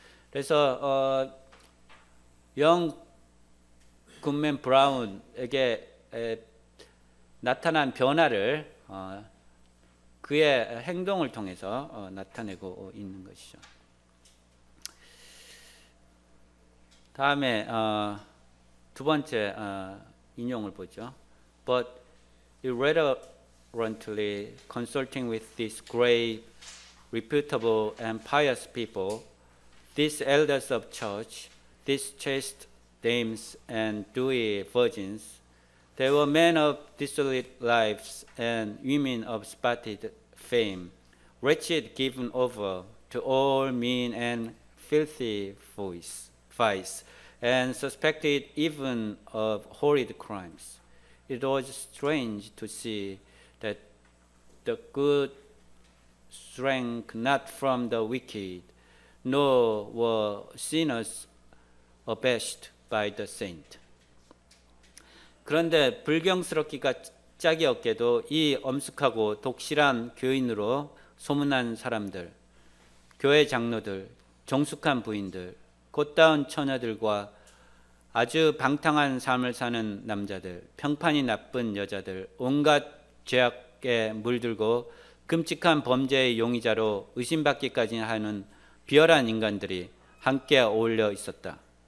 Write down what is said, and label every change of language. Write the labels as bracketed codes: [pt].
[ko] 그래서 영 굿맨 브라운에게 나타난 변화를 그의 행동을 통해서 나타내고 있는 것이죠. 다음에 두 번째 인용을 보죠. [en] But irreverently consulting with these grave, reputable, and pious people, these elders of church, these chaste dames and dewy virgins, they were men of dissolute lives and women of spotted fame, wretched, given over to all mean and filthy vice, and suspected even of horrid crimes. It was strange to see that the good shrank not from the wicked, nor were sinners abashed by the saint. [ko] 그런데 불경스럽기가 짝이 없게도 이 엄숙하고 독실한 교인으로 소문난 사람들, 교회 장로들, 정숙한 부인들, 곧다운 처녀들과 아주 방탕한 삶을 사는 남자들, 평판이 나쁜 여자들, 온갖 죄악에 물들고 끔찍한 범죄의 용의자로 의심받기까지 하는 비열한 인간들이 함께 어울려 있었다.